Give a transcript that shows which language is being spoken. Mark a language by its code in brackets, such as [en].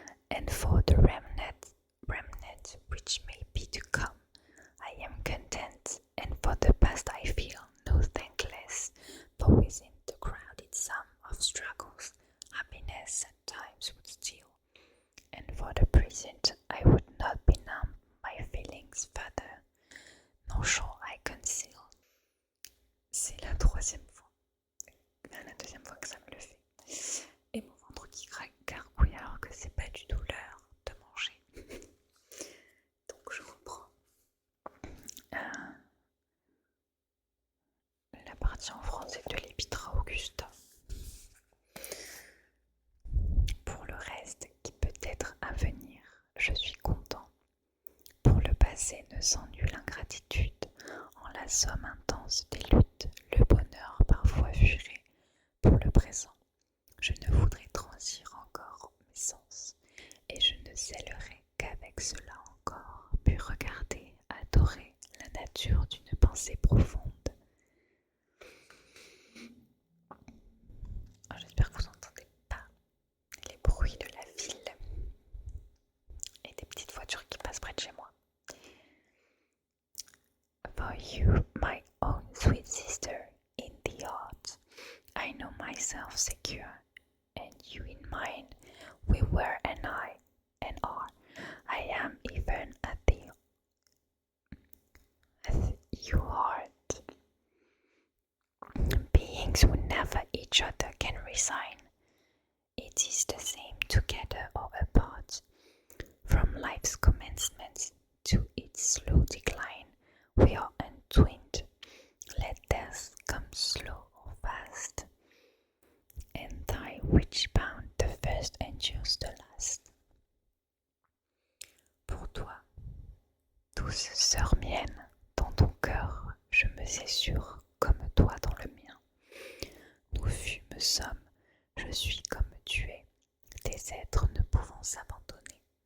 [en] And for the remnant which may be to come, I am content, and for the past I feel no thankless, for within the crowded sum of struggles, happiness at times would steal, and for the present I would not benumb my feelings further, nor shall I conceal. [fr] C'est la deuxième fois que ça me le fait. Et mon ventre qui gargouille alors que c'est pas du tout l'heure de manger. Donc je reprends la partie en français de l'Épître à Augusta. Pour le reste qui peut être à venir, je suis content. Pour le passé ne sent nulle ingratitude. En la somme intense des luttes, le bonheur parfois fuirait. Pour le présent, je ne voudrais transir encore mes sens, et je ne zèlerai qu'avec cela encore, puis regarder, adorer la nature d'une pensée profonde. J'espère que vous n'entendez pas les bruits de la ville et des petites voitures qui passent près de chez moi. [en] For you, my own sweet sister, in the heart, I know myself secure, and you in mine, we were and I, and are. I am even at your heart. Beings who never each other can resign. It is the same together or apart. From life's commencement to its slow decline, we are untwinned. Let death come slow or fast, and tie which bound the first endures the last. [fr] Pour toi, douce sœur mienne, dans ton cœur, je me sais sûre comme toi dans le mien. Nous fûmes, sommes, je suis comme tu es, des êtres ne pouvant s'abandonner.